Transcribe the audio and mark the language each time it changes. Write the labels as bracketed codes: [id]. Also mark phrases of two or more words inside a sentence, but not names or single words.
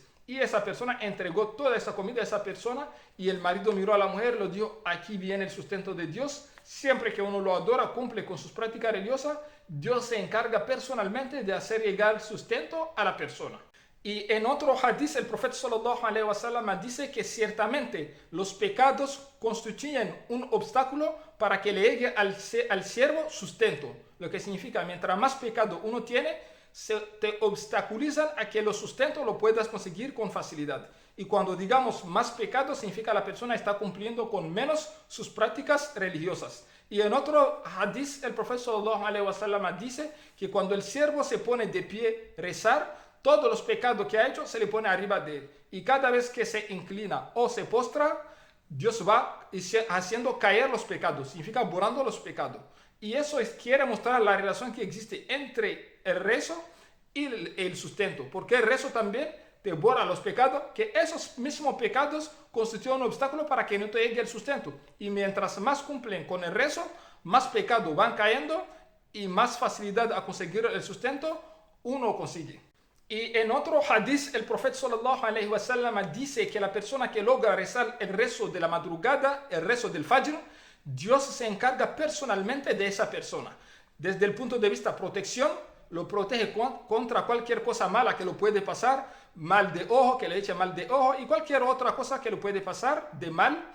[es] Y esa persona entregó toda esa comida a esa persona y el marido miró a la mujer y le dijo, aquí viene el sustento de Dios. Siempre que uno lo adora, cumple con sus prácticas religiosas, Dios se encarga personalmente de hacer llegar el sustento a la persona. Y en otro hadith, el profeta [ar] صلى الله عليه وسلم [es] dice que ciertamente los pecados constituyen un obstáculo para que le llegue al siervo sustento. Lo que significa, mientras más pecado uno tiene, te obstaculizan a que los sustentos lo puedas conseguir con facilidad. Y cuando digamos más pecado, significa la persona está cumpliendo con menos sus prácticas religiosas. Y en otro hadith, el profeta [ar] صلى الله عليه وسلم [es] dice que cuando el siervo se pone de pie rezar, todos los pecados que ha hecho se le pone arriba de él. Y cada vez que se inclina o se postra, Dios va haciendo caer los pecados, significa borrando los pecados. Y eso quiere mostrar la relación que existe entre el rezo y el sustento. Porque el rezo también te borra los pecados, que esos mismos pecados constituyen un obstáculo para que no te llegue el sustento. Y mientras más cumplen con el rezo, más pecados van cayendo y más facilidad a conseguir el sustento uno consigue. Y en otro hadith, el profeta [ar] صلى الله عليه وسلم [es] dice que la persona que logra rezar el rezo de la madrugada, el rezo del Fajr, Dios se encarga personalmente de esa persona. Desde el punto de vista protección, lo protege contra cualquier cosa mala que lo puede pasar, mal de ojo, que le eche mal de ojo, y cualquier otra cosa que lo puede pasar de mal.